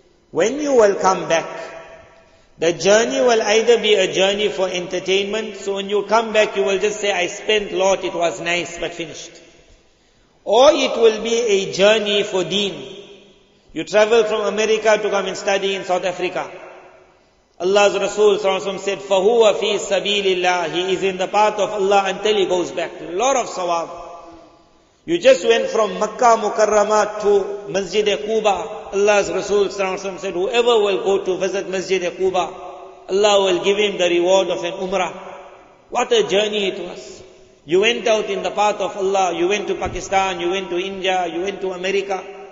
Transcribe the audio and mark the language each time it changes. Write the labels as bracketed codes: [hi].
[en] When you will come back, the journey will either be a journey for entertainment, so when you come back you will just say, I spent a lot, it was nice, but finished. Or it will be a journey for deen. You travel from America to come and study in South Africa. Allah's Rasul said, [ar] فَهُوَ فِي سَبِيلِ اللَّهِ. [en] He is in the path of Allah until he goes back. A lot of sawab. You just went from Makkah Mukarramah to Masjid Quba. Allah's Rasul said, whoever will go to visit Masjid Quba, Allah will give him the reward of an Umrah. What a journey it was. You went out in the path of Allah, you went to Pakistan, you went to India, you went to America.